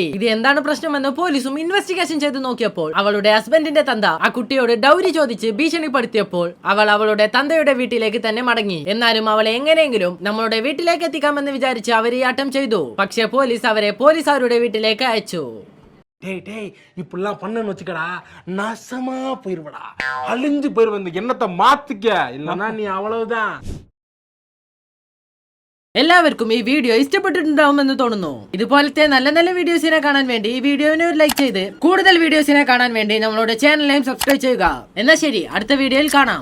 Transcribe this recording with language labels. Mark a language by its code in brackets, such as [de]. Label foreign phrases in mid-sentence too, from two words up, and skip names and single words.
[ml] ഇത് എന്താണ് പ്രശ്നമെന്ന് പോലീസും ഇൻവെസ്റ്റിഗേഷൻ ചെയ്ത് നോക്കിയപ്പോൾ അവളുടെ ഹസ്ബൻഡിന്റെ തന്ത ആ കുട്ടിയോട് ഡൗരി ചോദിച്ച് ഭീഷണിപ്പെടുത്തിയപ്പോൾ അവൾ അവളുടെ തന്തയുടെ വീട്ടിലേക്ക് തന്നെ മടങ്ങി. എന്നാലും അവളെ എങ്ങനെയെങ്കിലും നമ്മളുടെ വീട്ടിലേക്ക് എത്തിക്കാമെന്ന് വിചാരിച്ച് അവർ ഈ ആട്ടം ചെയ്തു. പക്ഷേ പോലീസ് അവരുടെ വീട്ടിലേക്ക് അയച്ചു. [ta] இப்படிலாம் பண்ணன்னு வச்சுக்கடா, நாசமா போயிருவடா, அழிஞ்சு போயிருவ. இந்த எண்ணத்தை மாத்திக்க, இல்லன்னா நீ அவ்வளவுதான். [ml] എല്ലാവർക്കും ഈ വീഡിയോ ഇഷ്ടപ്പെട്ടിട്ടുണ്ടാവുമെന്ന് തോന്നുന്നു. ഇതുപോലത്തെ നല്ല നല്ല വീഡിയോസിനെ കാണാൻ വേണ്ടി ഈ വീഡിയോനെ ഒരു ലൈക്ക് ചെയ്ത് കൂടുതൽ വീഡിയോസിനെ കാണാൻ വേണ്ടി നമ്മളുടെ ചാനലിനെയും സബ്സ്ക്രൈബ് ചെയ്യുക. എന്നാൽ ശരി, അടുത്ത വീഡിയോയിൽ കാണാം.